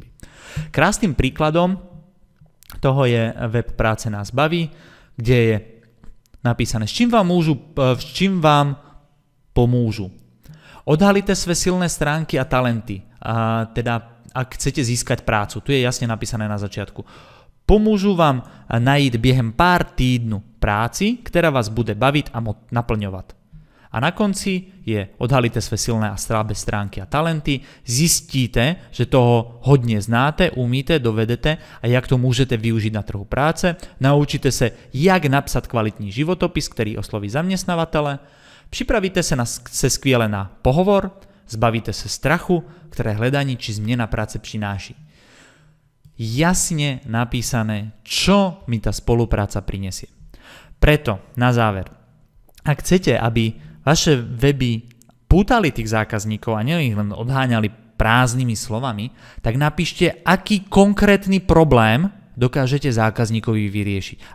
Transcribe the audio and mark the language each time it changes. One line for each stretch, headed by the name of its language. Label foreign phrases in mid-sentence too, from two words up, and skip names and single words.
Slovak: Krásnym príkladom toho je web Práce nás baví, kde je napísané, s čím vám pomôžu. Odhalite svoje silné stránky a talenty. Teda ak chcete získať prácu, tu je jasne napísané na začiatku. Pomôžu vám
Czech: najít během pár týdnu práci,
Slovak: ktorá vás bude baviť a naplňovať.
Czech: A na konci je odhalíte své silné a slabé stránky a talenty, zistíte, že toho hodně znáte, umíte, dovedete a jak to můžete využiť na trhu práce, naučíte se, jak napsat kvalitní životopis, který osloví zaměstnavatele, připravíte se skvěle na pohovor, zbavíte se strachu, které hledání či změna práce přináší.
Slovak: Jasne napísané, čo mi tá spolupráca prinesie. Preto, na záver, ak chcete, aby vaše weby pútali tých zákazníkov a nie ich len odháňali prázdnymi slovami, tak napíšte, aký konkrétny problém dokážete zákazníkovi vyriešiť.